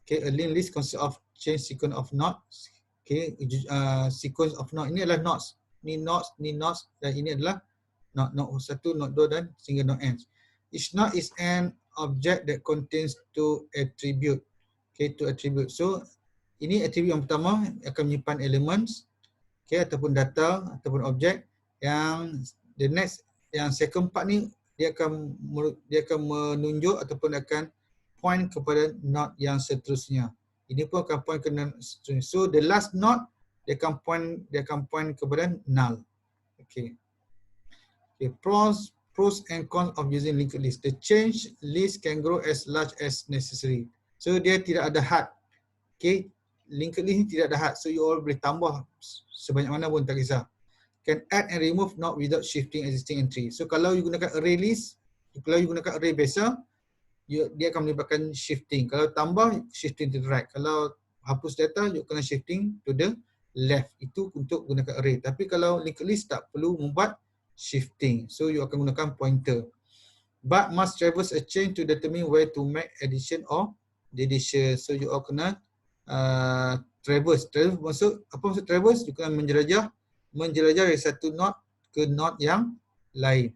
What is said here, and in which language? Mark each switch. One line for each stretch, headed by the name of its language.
English: Okay, a linked list consists of change sequence of nodes. Okay, sequence of node
Malay: ini adalah nodes. Ni nodes dan ini adalah node 1, node 2 dan sehingga node n.
English: Each node is an object that contains two attribute. Okay, two attribute.
Malay: So ini attribute yang pertama akan menyimpan elements, okay, ataupun data ataupun objek. Yang the next, yang second part ni dia akan menunjuk ataupun akan point kepada node yang seterusnya. Ini pun akan point ke node seterusnya.
English: So the last node
Malay: dia akan point kepada null. Okay. Okay.
English: Pros and cons of using linked list. The change list can grow as large as necessary.
Malay: So dia tidak ada had. Okay. Linked list ni tidak ada had. So you all boleh tambah sebanyak mana pun tak kisah.
English: Can add and remove node without shifting existing entry.
Malay: So kalau you gunakan array list, kalau you gunakan array biasa, dia akan melibatkan shifting. Kalau tambah,
English: shifting to the right.
Malay: Kalau hapus data, you kena shifting to the left. Itu untuk gunakan array. Tapi kalau linked list tak perlu membuat shifting. So you akan gunakan pointer.
English: But must traverse a chain to determine where to make addition or deletion.
Malay: So you all kena traverse. Maksud, apa maksud traverse? You kena menjelajah dari satu node ke node yang lain.